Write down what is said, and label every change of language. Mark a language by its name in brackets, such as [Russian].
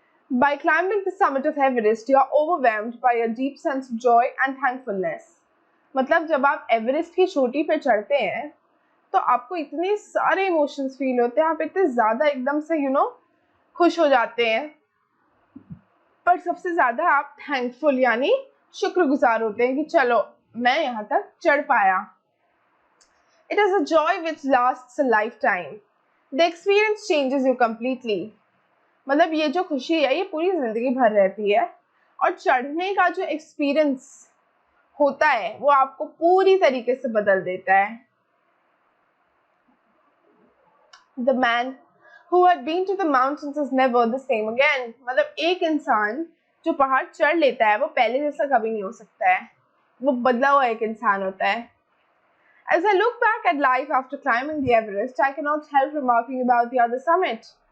[English] By climbing the summit of Everest, you are overwhelmed by a deep sense of joy and thankfulness. [Hindi] जब आप Everest की चोटी पे चढ़ते हैं तो आपको इतने सारे इमोशंस फील होते हैं, आप इतने ज्यादा एकदम से खुश हो जाते हैं, पर सबसे ज्यादा आप थैंकफुल यानी शुक्रगुजार होते हैं कि चलो मैं यहाँ तक चढ़ पाया। [English] It is a joy which lasts a lifetime. The experience changes you completely. [Hindi] ये जो खुशी है ये पूरी जिंदगी भर रहती है और चढ़ने का जो एक्सपीरियंस होता है वो आपको पूरी तरीके से बदल देता है। [English] The man who had been to the mountains is never the same again. [Hindi] एक इंसान जो पहाड़ चढ़ लेता है वो पहले जैसा कभी नहीं हो सकता है, वो बदला हुआ एक इंसान होता है। [English] As I look back at life after climbing the Everest, I cannot help remarking about the other summit.